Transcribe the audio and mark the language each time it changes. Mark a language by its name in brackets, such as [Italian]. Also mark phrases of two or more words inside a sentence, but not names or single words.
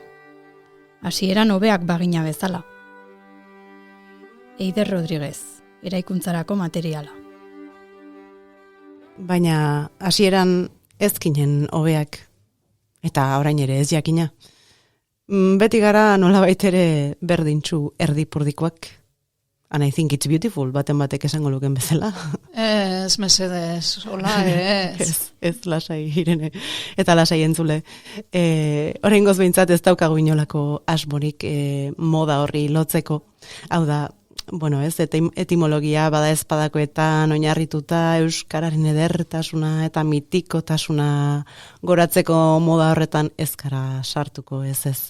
[Basque] Hasieran hobeak bagina bezala. Eider Rodriguez, eraikuntzarako materiala. Baina hasieran ezkinen hobeak. Eta orain ere ez jakina. Beti gara nolabait ere berdintxu erdipurdikoak. [English] And I think it's beautiful, [Basque] baten batek esango luken bezala. Ez, mesedez, hola ez. Ez lasai Irene, eta lasai entzule. Oraingoz behintzat ez daukagu inolako asmorik moda horri lotzeko. Hau da, bueno, ez, etimologia bada ezpadakoetan oinarrituta euskararen edertasuna eta mitikotasuna goratzeko moda horretan ezkara sartuko ez.